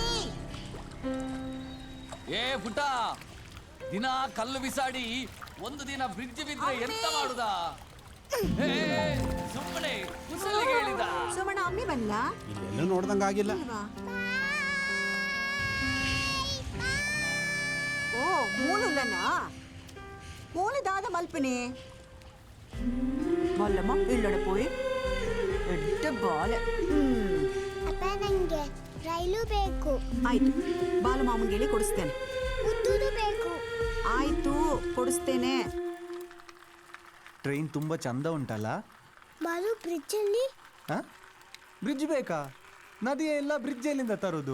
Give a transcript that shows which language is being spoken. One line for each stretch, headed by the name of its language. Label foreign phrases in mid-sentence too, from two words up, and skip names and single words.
Kannada: ಏ ಪುಟ್ಟ, ದಿನ ಕಲ್ಲು ಬಿಸಾಡಿ ಒಂದು ದಿನ ಬ್ರಿಡ್ಜ್ ಬಿದ್ರೆ ಎಂತ ಮಾಡುದ? ಸುಮ್ಮನೆ ಕುಸಲಿಗೆ ಹೇಳಿದ. ಸುಮಣ, ಅಮ್ಮಿ ಬಂದ್ಲಾ? ಇಲ್ಲೆಲ್ಲೂ ನೋಡ್ದಂಗಾಗಿಲ್ಲ.
Malayalam: ഓ, മൂലല്ലനാ? മൂലദാദ മൽപ്പനെ.
Tulu: ಬಲ್ಲಮ್ಮ ಇಲ್ಲಡೆ പോയി ಎಡ್ಡ ಬಾಲೆ.
Kannada: ಅಪ್ಪ, ನಂಗೆ ರೈಲು ಬೇಕು. ಆಯ್ತು, ಬಾಲು ಮಾಮಂಗೆ ಹೇಳಿ ಕೊಡಿಸ್ತೇನೆ. ಉದ್ದುದು ಬೇಕು. ಆಯ್ತು, ಕೊಡಿಸ್ತೇನೆ. ಟ್ರೈನ್ ತುಂಬ ಚಂದ ಉಂಟಲ್ಲ? ಬಾಲು, ಬ್ರಿಡ್ಜಲ್ಲಿ? ಬ್ರಿಡ್ಜ್ ಬೇಕಾ? ನದಿಯ ಎಲ್ಲ ಬ್ರಿಡ್ಜ್ ಎಲ್ಲಿಂದ ತರೋದು?